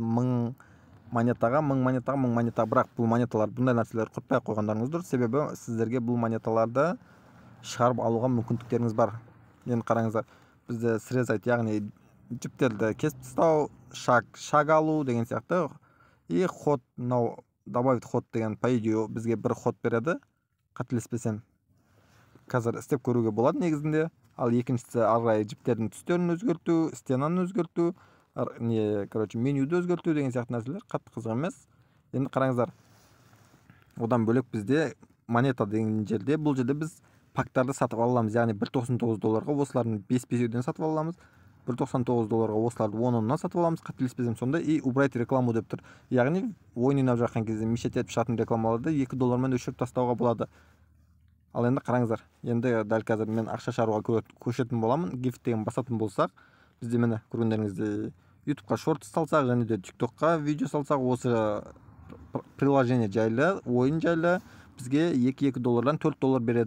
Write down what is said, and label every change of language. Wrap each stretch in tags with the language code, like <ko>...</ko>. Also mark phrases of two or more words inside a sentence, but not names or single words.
<kk>1000 монетаға, 1000 монетаға, бірақ бұл монеталар, бұндай нәрселер құртпай қойғандарыңыз дұрыс. Себебі сіздерге бұл монеталарды шығарып алуға мүмкіндіктеріңіз бар. Енді қараңыздар, бізде срезать, яғни жіптерді кесіп тастау, шаг алу деген сияқты.</kk> <ru>И ход, добавить ход деген, по идее,</ru> <kk>бізге бір</kk> <ru>ход береді.</ru> <kk>Қателеспесем, қазір істеп көруге болады негізінде. Ал екіншісі арай жіптердің түстерін өзгерту, стенаны өзгерту, короче, менюді өзгерту деген сияқты нәрселер қатты қызық емес. Енді қараңыздар, одан бөлек бізде монета деген жерде, бұл жерде біз пактарды сатып аламыз. Яғни $1.99 осылардың 5-5-ден сатып аламыз. $1.99 осыларды 10-10-нан сатып аламыз. Қателеспесем сонда.</kk> <ru>И убрать рекламу</ru> <kk>деп тұр. Яғни ойын ойнап жатқан кезде мешет етіп шығатын рекламаларды $2 өшіріп тастауға болады. Ал енді қараңыздар, енді дәл қазір мен ақша шығаруға көшетін боламын. Гифт деген басатын болсақ, бізде міне көргендеріңізде YouTube-қа шорт салсақ және де TikTok-қа видео салсақ, осы приложение жайлы, ойын жайлы бізге $2-2 $4 береді.</kk>